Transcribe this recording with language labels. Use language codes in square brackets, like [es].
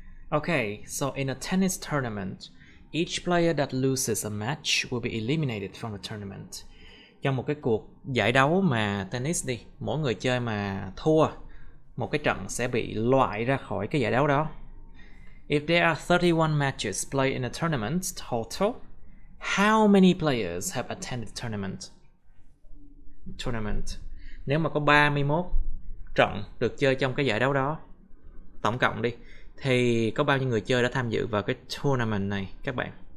[en] Okay, so in a tennis tournament, each player that loses a match will be eliminated from the tournament. [vi] Trong một cái cuộc giải đấu mà tennis đi, mỗi người chơi mà thua một cái trận sẽ bị loại ra khỏi cái giải đấu đó. [en] If there are 31 matches played in a tournament total, how many players have attended the tournament? [vi] Nếu mà có 31 trận được chơi trong cái giải đấu đó, tổng cộng đi, thì có bao nhiêu người chơi đã tham dự vào cái tournament này các bạn?